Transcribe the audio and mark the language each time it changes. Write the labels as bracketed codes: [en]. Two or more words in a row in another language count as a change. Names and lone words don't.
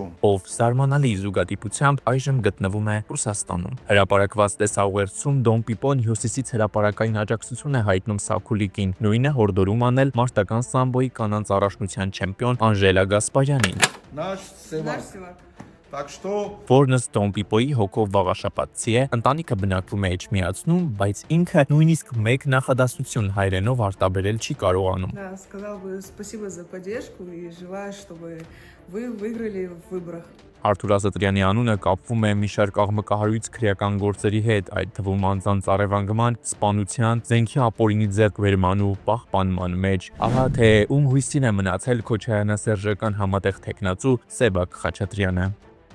[hy] Ով զարմանալի զուգադիպությամբ այժմ գտնվում է Ռուսաստանում։ Հրապարակված տեսաուղերձում Դոն Պիպոն հյուսիսից հրապարակային աջակցություն է հայտնում Սաքուլիկին, նույնը հորդորում անել մարտական սամբոյի կանանց առաջնության չեմպիոն Անժելա Գասպարյանին։ [ru] Նаш Սևակ։ Так что [hy] Որն ըստ Դոն Պիպոյի հոգով վաղաշապատցի է, ընտանիքը բնակվում է Էջմիածնում, բայց ինքը նույնիսկ մեկ նախադասություն հայերենով արտաբերել չի կարողանում։ [ru] Да, сказал бы спасибо за поддержку и желаю, чтобы вы выиграли в выборах. [hy] Արթուր Ազատրյանի անունը կապվում է մի շարք աղմկահարույց քրեական գործերի հետ, այդ թվում անձանց առևանգման, սպանության, զենքի ապօրինի ձեռքբերման ու պահպանման մեջ։ Ահա թե ում հույսին է մնացել քոչայանասերժական համատեղ թեկնածու Սևակ Խաչատրյանը։